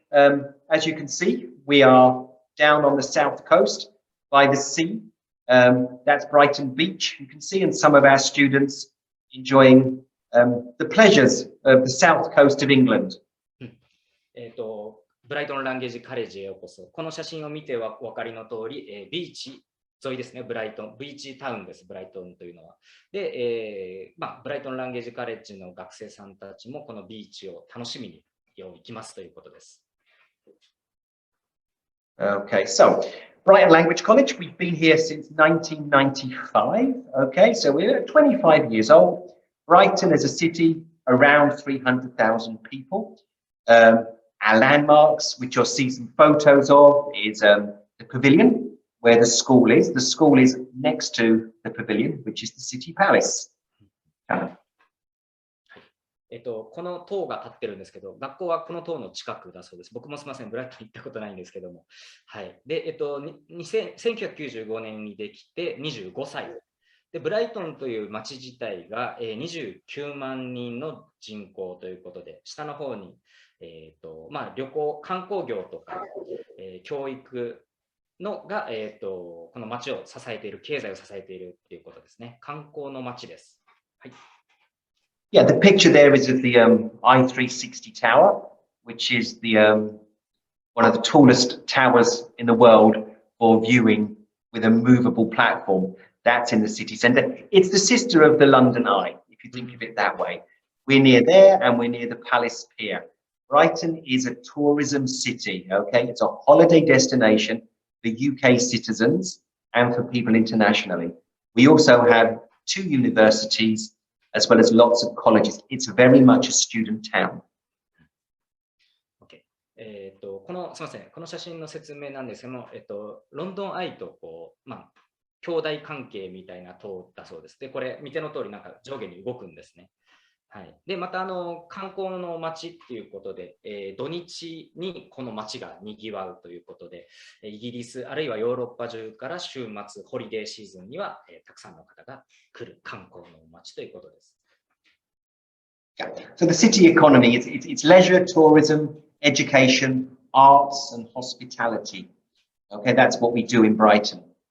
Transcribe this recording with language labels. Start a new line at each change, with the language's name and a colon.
English: As you can see, we are down on the south coast by the sea. That's Brighton Beach. You can see, and some of our students enjoying the pleasures of the south coast of England.
Japanese: ブライトンランゲージカレッジへようこそ。この写真を見てお分かりの通り、ビーチ沿いですね、ブライトン、ビーチタウンです、ブライトンというのは。で、ブライトンランゲージカレッジの学生さんたちもこのビーチを楽しみに行きますということです。
English: Okay, so Brighton Language College, we've been here since 1995. Okay, so we're 25 years old. Brighton is a city around 300,000 people. Our landmarks, which you'll see some photos of, is the pavilion where the school is. The school is next to the pavilion, which is the city palace.
Japanese: この塔が立ってるんですけど、学校はこの塔の近くだそうです。僕もすみません、ブライトン行ったことないんですけども。はい。で、1995年にできて25歳。で、ブライトンという町自体が29万人の人口ということで、下の方に、旅行、観光業とか、教育のが、この町を支えている、経済を支えているということですね。観光の町です。はい。
English: Yeah, the picture there is of the I360 tower, which is the one of the tallest towers in the world for viewing with a movable platform. That's in the city centre. It's the sister of the London Eye, if you think of it that way. We're near there and we're near the Palace Pier. Brighton is a tourism city, okay? It's a holiday destination for UK citizens and for people internationally. We also have 2 universities as well as lots of colleges. It's very much a student town. Okay.
Japanese: すみません、この写真の説明なんですけども、ロンドンアイと兄弟関係みたいな塔だそうです。で、これ見ての通りなんか上下に動くんですね。はい、でまた観光の街っていうことで、土日にこの街がにぎわうということで、イギリスあるいはヨーロッパ中から週末ホリデーシーズンには、たくさんの方が来る観光の街ということです。
English: Yeah. So the city economy, it's leisure, tourism, education, arts and hospitality. Okay, that's what we do in Brighton.